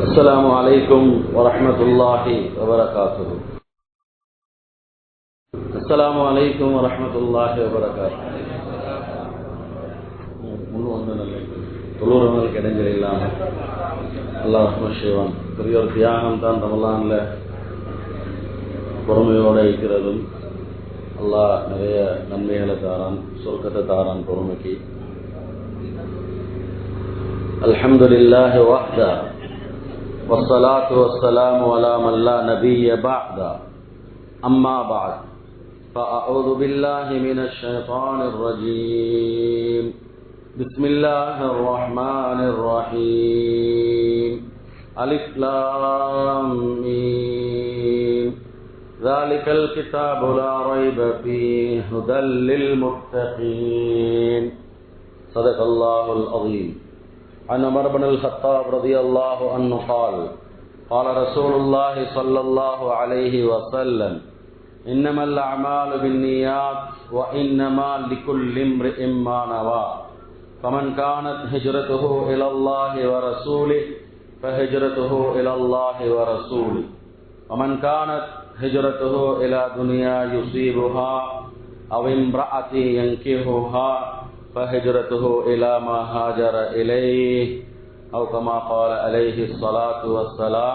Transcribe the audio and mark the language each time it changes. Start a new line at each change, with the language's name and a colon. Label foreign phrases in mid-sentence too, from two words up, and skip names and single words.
Arabic: السلام عليكم ورحمة الله وبركاته. السلام عليكم ورحمة الله وبركاته.
Tamil: தொழுறவங்களுக்கு இடைஞ்சல் இல்லாமல் அல்லாஹ் ரஹ்மத் செய்வான். பெரிய ஒரு தியாகம் தான் ரமலானில் பொறுமையோடு இருக்கிறதும். அல்லாஹ் நிறைய நன்மைகளை தாரான், சொர்க்கத்தை தாரான் பொறுமைக்கு.
Arabic: الحمد لله وحده والصلاة والسلام على من لا نبي بعده. أما بعد فأعوذ بالله من الشيطان الرجيم. بسم الله الرحمن الرحيم. ألف لام ميم. ذَلِكَ الْكِتَابُ لَا رَيْبَ فِيهِ هُدًى لِّلْمُتَّقِينَ. صدق الله العظيم. عن عمر بن الخطاب رضي الله عنه قال قال رسول الله صلى الله عليه وسلم إنما الأعمال بالنيات وإنما لكل امرئ ما نوى فمن كانت هجرته إلى الله ورسوله فهجرته إلى الله ورسوله ومن كانت هجرته إلى دنيا يصيبها أو امرأة ينكحها فهجرته إلى ما هاجر إليه أو كما قال عليه الصلاة والسلام.